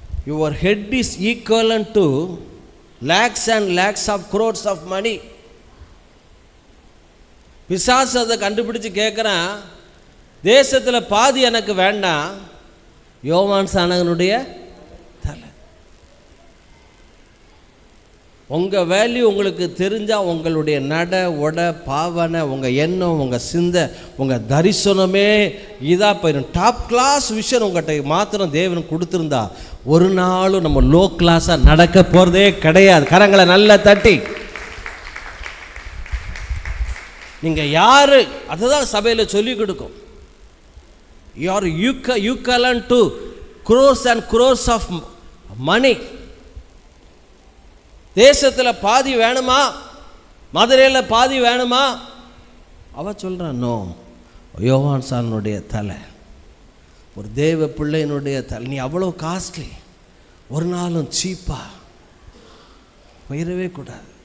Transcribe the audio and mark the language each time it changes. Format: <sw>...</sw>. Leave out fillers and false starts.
<en>Your head is equivalent to lakhs and lakhs of crores of money.</en> <ta>பிசாசு அதை கண்டுபிடிச்சு கேட்குறான், தேசத்தில் பாதி எனக்கு வேண்டாம், யோவான் சானகனுடைய தலை. உங்கள் வேல்யூ உங்களுக்கு தெரிஞ்சால் உங்களுடைய நட உட பாவனை, உங்கள் எண்ணம், உங்கள் சிந்தை, உங்கள் தரிசனமே இதாக போயிடும். டாப் கிளாஸ் விஷயம் உங்கள்கிட்ட மாத்திரம் தேவன் கொடுத்துருந்தா ஒரு நாளும் நம்ம லோ கிளாஸாக நடக்க போகிறதே கிடையாது. கரங்களை நல்லா தட்டி. நீங்கள் யார், அதுதான் சபையில் சொல்லிக் கொடுக்கும்.</ta> <en>You are equivalent to crores and crores of money.</en> <ta>தேசத்தில் பாதி வேணுமா, மதுரையில் பாதி வேணுமா? அவ சொல்கிறான், நோ, யோவான் சானுடைய தலை, ஒரு தேவ பிள்ளையினுடைய தலை, நீ அவ்வளோ காஸ்ட்லி, ஒரு நாளும் சீப்பாக போயிடவே கூடாது.</ta>